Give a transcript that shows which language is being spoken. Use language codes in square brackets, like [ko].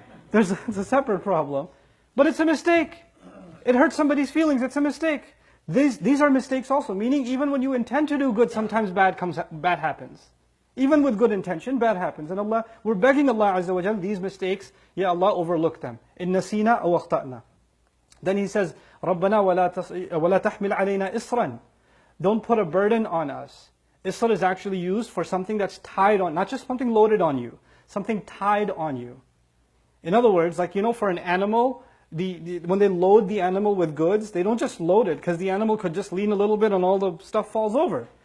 [en] But it's a separate problem. But it's a mistake. It hurts somebody's feelings. It's a mistake. These are mistakes also, meaning even when you intend to do good, sometimes bad happens. Even with good intention, bad happens. And we're begging Allah Azza wa Jal, these mistakes, Ya Allah, overlook them. [ar] In nasina aw akhta'na. [en] Then He says, [ar] رَبَّنَا وَلَا تَحْمِلْ عَلَيْنَا إِصْرًا. [en] Don't put a burden on us. Isr is actually used for something that's tied on, not just something loaded on you, something tied on you. In other words, like for an animal, when they load the animal with goods, they don't just load it because the animal could just lean a little bit and all the stuff falls over.